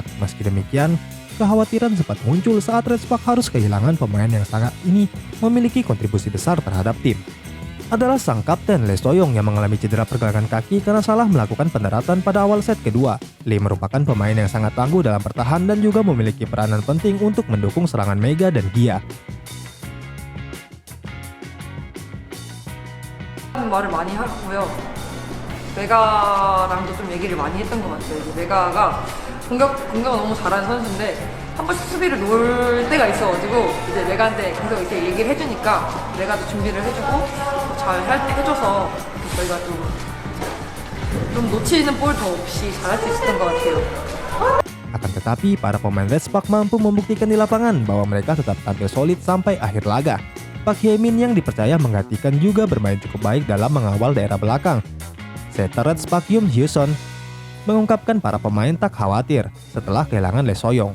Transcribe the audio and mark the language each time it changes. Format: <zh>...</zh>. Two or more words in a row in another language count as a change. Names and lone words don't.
<id>Meski demikian, kekhawatiran sempat muncul saat Red Spark harus kehilangan pemain yang sangat ini memiliki kontribusi besar terhadap tim. Adalah sang kapten Lee Soyong yang mengalami cedera pergelangan kaki karena salah melakukan pendaratan pada awal set kedua. Lee merupakan pemain yang sangat tangguh dalam bertahan dan juga memiliki peranan penting untuk mendukung serangan Mega dan Gia.</id> <ko>말을 많이 하고요. 메가랑도 좀 얘기를 많이 했던 것 같아요. 이제 메가가 공격을 너무 잘하는 선수인데 한 번씩 수비를 놓을 때가 있어가지고 이제 메가한테 계속 이렇게 얘기를 해주니까 메가도 준비를 해주고 잘 해줘서 저희가 좀 놓치는 볼도 없이 잘할 수 있었던 것 같아요.</ko> <id>Akan tetapi, para pemain Red Spark mampu membuktikan di lapangan bahwa mereka tetap tampil solid sampai akhir laga. Park Hye-min yang dipercaya menggantikan juga bermain cukup baik dalam mengawal daerah belakang. Setter Red Spark Yoon Hyo-son mengungkapkan para pemain tak khawatir setelah kehilangan Lee Soyong.</id>